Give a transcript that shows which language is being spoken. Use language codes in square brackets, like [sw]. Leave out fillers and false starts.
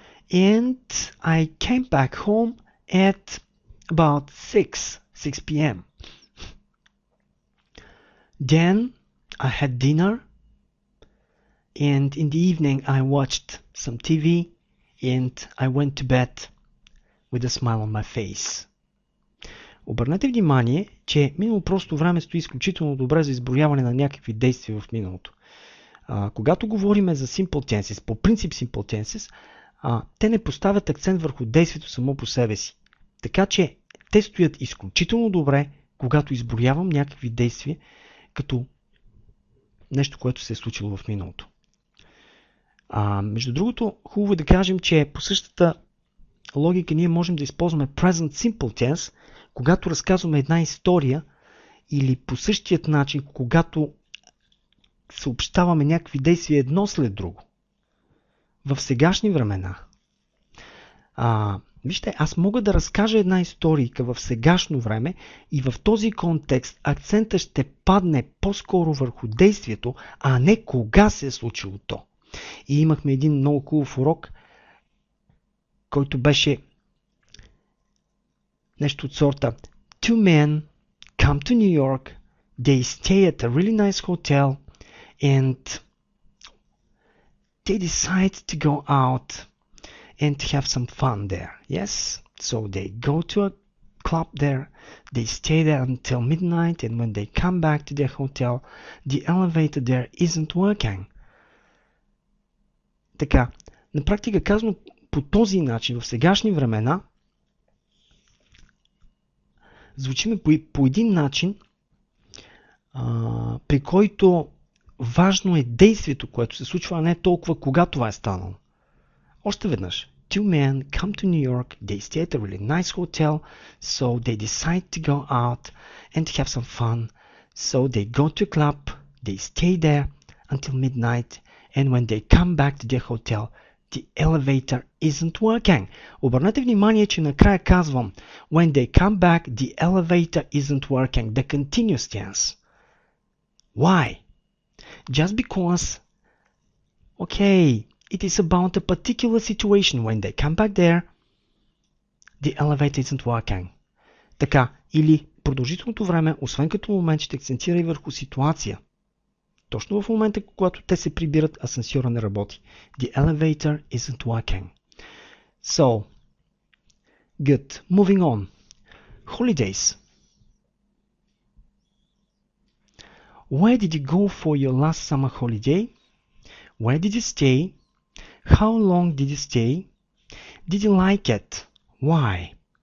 [en] and I came back home at about 6 p.m. Then I had dinner, and in the evening I watched some TV and I went to bed with a smile on my face. [bg] Обърнете внимание, че минало просто време стои изключително добре за изброяване на някакви действия в миналото. Когато говорим за simple tenses, по принцип simple tenses, те не поставят акцент върху действието само по себе си. Така че те стоят изключително добре, когато изброявам някакви действия, като нещо, което се е случило в миналото. Между другото, хубаво е да кажем, че по същата логика ние можем да използваме present simple tense, когато разказваме една история, или по същият начин, когато съобщаваме някакви действия едно след друго. В сегашни времена. Вижте, аз мога да разкажа една историйка в сегашно време и в този контекст акцента ще падне по-скоро върху действието, а не кога се е случило то. И имахме един много хубав урок, който беше нещо от сорта: [en] Two men come to New York, they stay at a really nice hotel and they decide to go out and to have some fun there. Yes? So they go to a club there, they stay there until midnight, and when they come back to their hotel, the elevator there isn't working. [bg] Така, на практика казано по този начин, в сегашни времена, звучиме по един начин, при който важно е действието, което се случва, а не толкова кога това е станало. Още веднъж. [en] Two men come to New York, they stay at a really nice hotel, so they decide to go out and to have some fun. So they go to a club, they stay there until midnight, and when they come back to their hotel, the elevator isn't working. [bg] Обърнете внимание, че накрая казвам [en] when they come back, the elevator isn't working. The continuous tense. Why? Just because, okay, it is about a particular situation. When they come back there, the elevator isn't working. [bg] Така, или продължителното време, освен като момент, ще акцентира и върху ситуация. Точно в момента, когато те се прибират, асансьора не работи. [en] The elevator isn't working. So, good. Moving on. Holidays. Where did you go for your last summer holiday? Where did you stay? How long did you stay? Did you like it? Why?